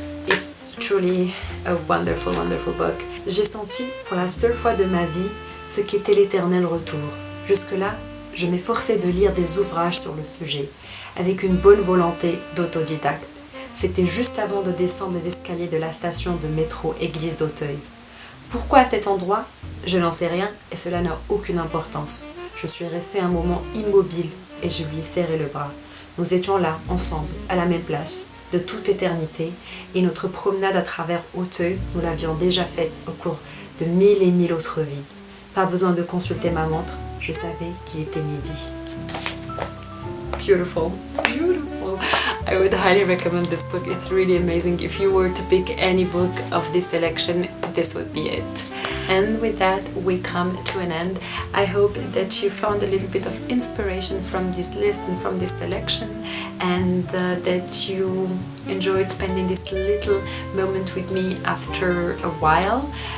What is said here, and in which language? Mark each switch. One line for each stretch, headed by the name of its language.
English: It's truly a wonderful, wonderful book.
French: J'ai senti pour la seule fois de ma vie ce qu'était l'éternel retour. Jusque-là, je m'efforçais de lire des ouvrages sur le sujet, avec une bonne volonté d'autodidacte. C'était juste avant de descendre les escaliers de la station de métro Église d'Auteuil. Pourquoi à cet endroit? Je n'en sais rien et cela n'a aucune importance. Je suis restée un moment immobile et je lui ai serré le bras. Nous étions là, ensemble, à la même place, de toute éternité, et notre promenade à travers Auteuil, nous l'avions déjà faite au cours de 1000 et 1000 autres vies. Pas besoin de consulter ma montre, Je savais qu'il était midi.
English: Beautiful, beautiful. I would highly recommend this book. It's really amazing. If you were to pick any book of this selection, this would be it. And with that, we come to an end. I hope that you found a little bit of inspiration from this list and from this selection, and that you enjoyed spending this little moment with me after a while.